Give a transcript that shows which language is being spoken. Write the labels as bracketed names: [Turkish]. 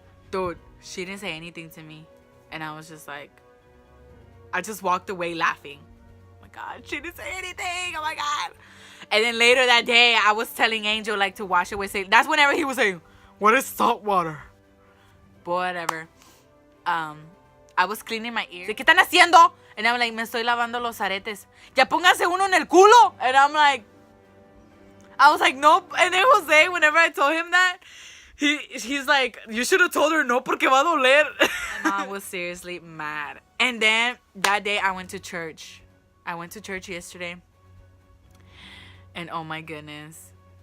[English] Dude, she didn't say anything to me. And I was just like, I just walked away laughing. Oh my God, she didn't say anything. Oh my God. And then later that day, I was telling Angel like to wash away. That's whenever he was saying, what is salt water? But whatever. I was cleaning my ears. [Spanish] ¿Qué están haciendo? [English] And I'm like, [Spanish] me estoy lavando los aretes. Ya póngase uno en el culo. [English] And I'm like, I was like, nope. And then Jose, whenever I told him that, he's like, you should have told her [Spanish] no porque va a doler. [English] My mom was seriously mad. And then that day I went to church. I went to church yesterday. And oh my goodness.